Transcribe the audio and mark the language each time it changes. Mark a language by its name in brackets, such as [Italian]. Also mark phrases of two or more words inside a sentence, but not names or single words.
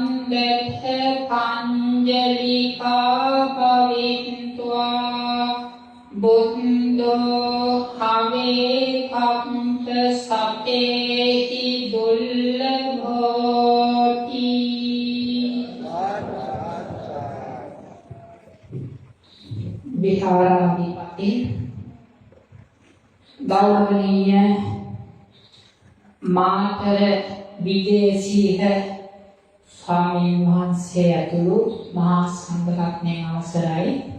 [Pali] වන්දත පංජලිකා පවිත්වා බුද්ධෝ හවේ කම්ත සතේහි දුල්ලභෝති [Sinhala] විහාරාධිපති ගෞරවනීය මාතර විජේසීහ ස්වාමීන් වහන්සේ ඇතුළු මහා සංඝරත්නයේ අවසරයි